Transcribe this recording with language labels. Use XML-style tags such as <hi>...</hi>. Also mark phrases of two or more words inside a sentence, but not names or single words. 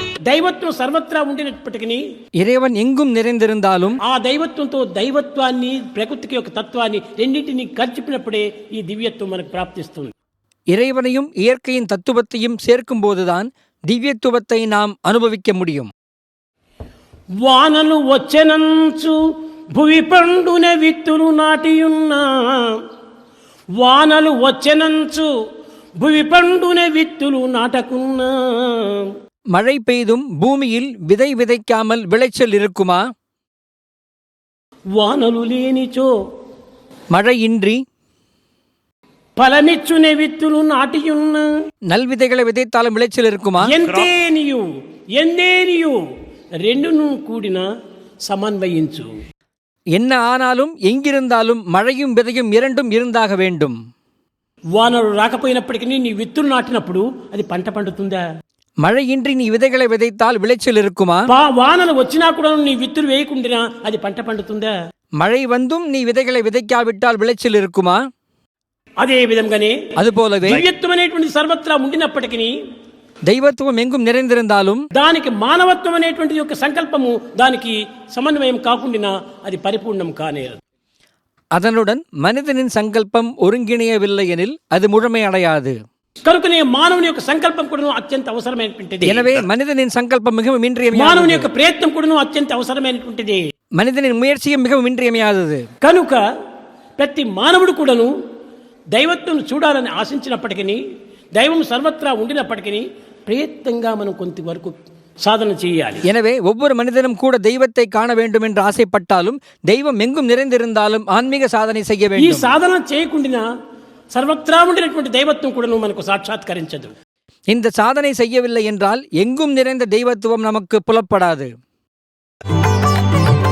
<te>దైవత్వం సర్వత్రా ఉండినప్పటికీ</te> <ta>இறைவன் எங்கும் நிறைந்திருந்தாலும்</ta> <te>ఆ దైవత్వంతో దైవత్వాన్ని ప్రకృతికి యొక్క తత్వాన్ని రెండింటిని కలిపినప్పుడే ఈ దివ్యత్వం మనకు ప్రాప్తిస్తుంది.</te> <ta>இறைவனையும் இயற்கையின் தத்துவத்தையும் சேர்க்கும் போதுதான் திவ்யத்துவத்தை நாம் அனுபவிக்க முடியும்.</ta> <te>వానలు వచ్చెనంచు భువి పండున విత్తులు నాటియున్నా, వానలు వచ్చెనంచు భువి పండున విత్తులు నాటకున్నా.</te> <ta>மழை பெய்தும் பூமியில் விதை விதைக்காமல் விளைச்சல் இருக்குமா?</ta> <te>వానలు లేనిచో</te> <ta>மழையின்றி</ta> <te>ఫలమిచ్చునే విత్తులు నాటియున్నా.</te> <ta>நல்விதைகளை விதைத்தாலும் விளைச்சல் இருக்குமா?</ta> <te>ఎందేనియు రెండును కూడిన సమన్వయించు.</te> <ta>என்ன ஆனாலும் எங்கிருந்தாலும் மழையும் விதையும் இரண்டும் இருந்தாக வேண்டும்.</ta> <te>వానలు రాకపోయినప్పటికీ నీ విత్తులు నాటినప్పుడు అది పంట పండుతుందా?</te> <ta>மழையின்றி நீ விதைகளை விதைத்தால் விளைச்சல் இருக்குமா?</ta> <te>వానలు వచ్చినా కూడా నీ విత్తులు వేయకుండా అది పంట పండుతుందా?</te> <ta>மழை வந்தும் நீ விதைகளை விதைக்காவிட்டால் விளைச்சல் இருக்குமா?</ta> <te>అదే విధంగానే</te> <ta>அதுபோலவே</ta> <te>దివ్యత్వం అనేటువంటి సర్వత్రా ఉండినప్పటికీ</te> <ta>దైవత్వం எங்கும் நிறைந்திருந்தாலும்</ta> <te>దానికి మానవత్వం అనేటువంటి యొక్క సంకల్పము దానికి సమన్వయం కాకుండా అది పరిపూర్ణం కానేరదు.</te> <ta>அதனுடன் மனிதனின் சங்கல்பம் ஒருங்கிணையவில்லை எனில் அது முழுமை அடையாது.</ta> <te>కనుకనే మానవుని యొక్క సంకల్పం కూడా అత్యంత అవసరమైనటువంటిది.</te> <ta>எனவே மனிதனின் சங்கல்பம் மிகவும் இன்றியமையாதது.</ta> <te>మానవుని యొక్క ప్రయత్నం కూడా అత్యంత అవసరమైనటువంటిది.</te> <ta>மனிதனின் முயற்சியும் மிகவும் இன்றியமையாதது.</ta> <te>కనుక ప్రతి మానవుడు కూడాను దైవత్వం చూడాలని ఆశించినప్పటికీ, దైవం సర్వత్రా ఉండినప్పటికీ ప్రయత్నంగా మనం కొంతవరకు సాధన చేయాలి.</te> <ta>எனவே ஒவ்வொரு மனிதனும் கூட தெய்வத்தை காண வேண்டும் என்று ஆசைப்பட்டாலும் தெய்வம் எங்கும் நிறைந்திருந்தாலும் ஆன்மீக சாதனை செய்ய</ta> <te>ఈ</te> <ta>வேண்டும்.</ta> <te>సాధన చేయకుండా సర్వత్రా ఉండినటువంటి దైవత్వం కూడా మనకు సాక్షాత్కరించదు.</te> <ta>இந்த சாதனை செய்யவில்லை என்றால் எங்கும் நிறைந்த தெய்வத்துவம் நமக்கு புலப்படாது.</ta>